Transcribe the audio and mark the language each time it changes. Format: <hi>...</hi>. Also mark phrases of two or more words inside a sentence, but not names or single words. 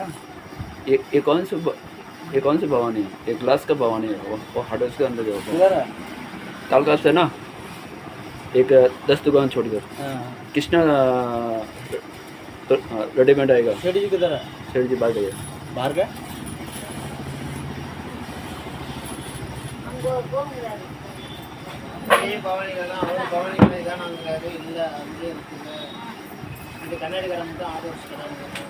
<hi>ये कौन सी भवानी है? एक ग्लास का भवानी है। वो हार्डवेयर के अंदर है। तालका से ना एक 10 दुकान छोड़कर कृष्णा रेडीमेड आएगा। सेठ जी किधर है? सेठ जी बाहर गए। बाहर गए?</hi> <ta>பவானி தான் நாங்கள் இல்லை அங்கே இருக்குங்க. இந்த கண்ணாடிக்காரன் மட்டும் ஆர்டர் வச்சுக்கிறாங்க.</ta>